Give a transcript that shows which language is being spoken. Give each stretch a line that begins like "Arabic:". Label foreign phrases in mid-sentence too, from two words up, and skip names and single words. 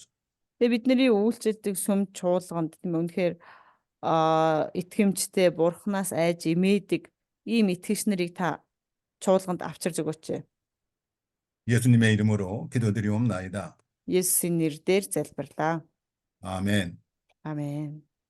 Mongolian: Тэгээ бидний үйлчлдэг сүм чуулганд тийм ээ, үнэхээр итгэмжтэй бурхнаас айж эмээдэг ийм итгэгч нарыг та чуулганд авчирж өгөөч.
Korean: 예수님의 이름으로 기도드리옵나이다.
Mongolian: Есүсийн нэрээр залбирлаа.
Korean: 아멘.
Mongolian: Амен.